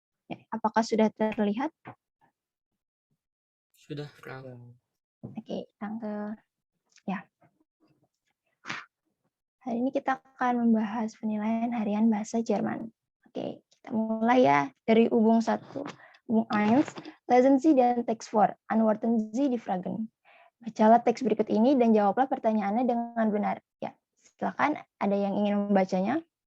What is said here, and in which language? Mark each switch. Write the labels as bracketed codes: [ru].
[id] Ya, apakah sudah terlihat? Sudah, Frau. Oke, danke. Ya. Hari ini kita akan membahas penilaian harian bahasa Jerman. Oke, kita mulai ya dari Übung 1. [de] Übung 1, Lesen Sie dan Text 4, Antworten Sie die Fragen. [id] Bacalah teks berikut ini dan jawablah pertanyaannya dengan benar. Ya, silakan ada yang ingin membacanya?